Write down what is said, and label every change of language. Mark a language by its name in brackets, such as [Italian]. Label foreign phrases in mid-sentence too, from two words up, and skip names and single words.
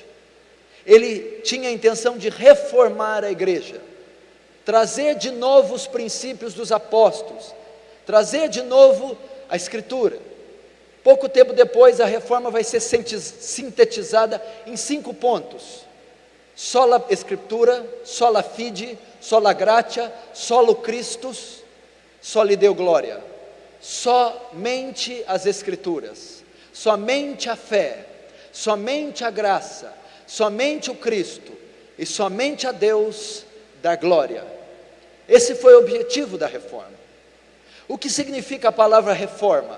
[Portuguese] Ele tinha a intenção de reformar a igreja, trazer de novo os princípios dos apóstolos, trazer de novo a escritura. Pouco tempo depois, a reforma vai ser sintetizada em 5 pontos: [Latin] sola escritura, sola fide, sola gratia, solo Christus, soli Deo gloria. [Portuguese] Somente as escrituras, somente a fé, somente a graça, somente o Cristo e somente a Deus dar glória. Esse foi o objetivo da reforma. O que significa a palavra reforma?